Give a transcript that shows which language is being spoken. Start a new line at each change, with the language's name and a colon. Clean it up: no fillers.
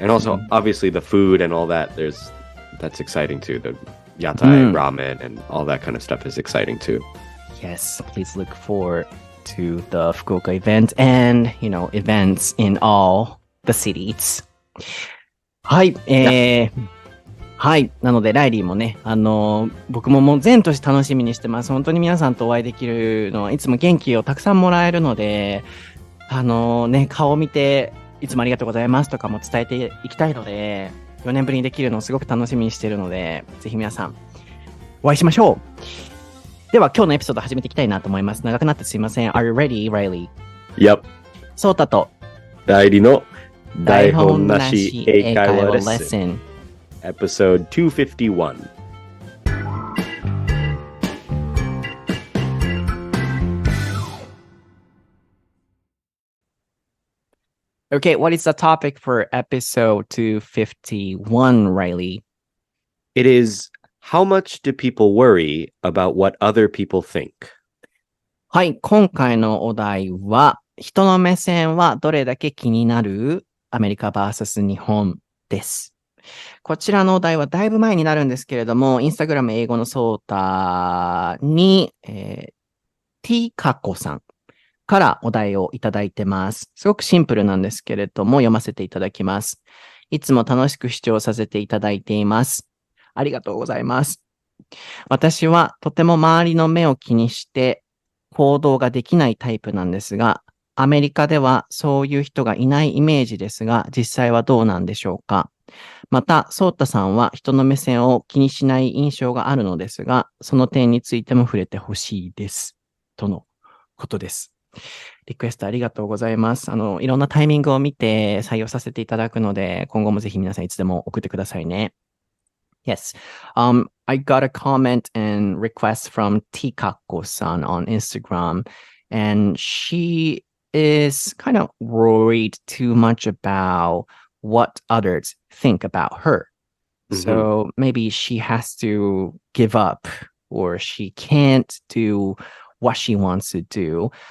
English: And also, obviously, the food and all that, that's exciting too. The yatai ramen and all that kind of stuff is exciting too. Yes, please look forward to the Fukuoka event and, events in all the cities.
Japanese: はい、はい。なので、ライリーもね、僕ももう全年楽しみにしてます。本当に皆さんとお会いできるのはいつも元気をたくさんもらえるので、顔を見て、いつもありがとうございますとかも伝えていきたいので、4年ぶりにできるのをすごく楽しみにしているので、ぜひ皆さん、お会いしましょう。では、今日のエピソード始めていきたいなと思います。長くなってすいません。
English: Are you ready, Reilly? Yep.
Japanese: ソータと、ライリーの台本なし英会話レッスン。
English: Episode 251. Okay, what is the topic for episode 251, Reilly? It is, how much do people worry about what other people think?
Japanese: はい、今回のお題は、人の目線はどれだけ気になる？アメリカ vs 日本です。こちらのお題はだいぶ前になるんですけれども、インスタグラム英語のソータに、T カコさんからお題をいただいてます。すごくシンプルなんですけれども、読ませていただきます。いつも楽しく視聴させていただいています。ありがとうございます。私はとても周りの目を気にして行動ができないタイプなんですが、アメリカではそういう人がいないイメージですが、実際はどうなんでしょうか。また、ソータさんは人の目線を気にしない印象があるのですが、その点についても触れてほしいです。とのことです。リクエストありがとうございます。いろんなタイミングを見て採用させていただくので、今後もぜひ皆さんいつでも送ってくださいね。
English: Yes. I got a comment and request from Tikako-san on Instagram, and she is kind of worried too much about what others think about her. So maybe she has to give up or she can't do what she wants to do.